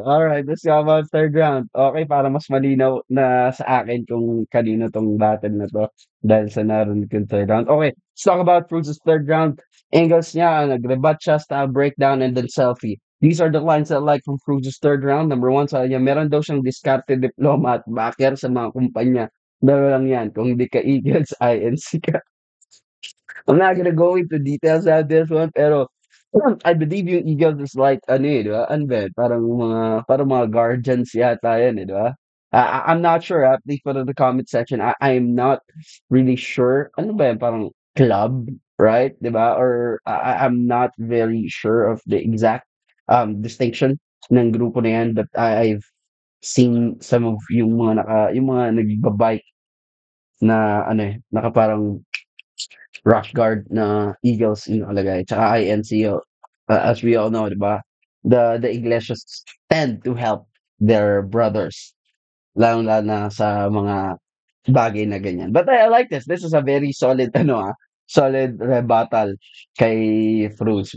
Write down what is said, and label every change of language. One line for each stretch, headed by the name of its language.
English: Alright, let's go about third round.
Filipino: Okay, para mas malinaw na sa akin kung kanino tong battle na to dahil sa narinig yung third round.
English: Okay, let's talk about Fruits' third round.
Filipino: Angles niya, nag-rebut siya,
English: style breakdown, and then selfie. These are the lines I like from Fruits' third round.
Filipino: Number one, sabi niya, meron daw siyang discarded diploma at backer sa mga kumpanya. Dalawa lang yan. Kung hindi ka Eagles, INC ka.
English: I'm not gonna go into details on this one,
Filipino: pero
English: I believe
Filipino: yung Eagles is like, ano eh, di ba? Ano ba? Parang mga guardians yata yan eh, di ba? I'm not sure.
English: Please put in the comment section. I'm not really sure.
Filipino: Ano ba yan? Parang club,
English: right? Di ba? Or I'm not very sure of the exact distinction
Filipino: ng grupo na yan,
English: but I've seen some of
Filipino: yung mga nagbabike na ano eh, naka parang rush guard na Eagles yung nakalagay.
English: Tsaka INC, as we all know, diba? The Iglesias tend to help their brothers.
Filipino: Lalo na sa mga bagay na ganyan.
English: But I like this. This is a very solid, solid rebuttal kay Fruits.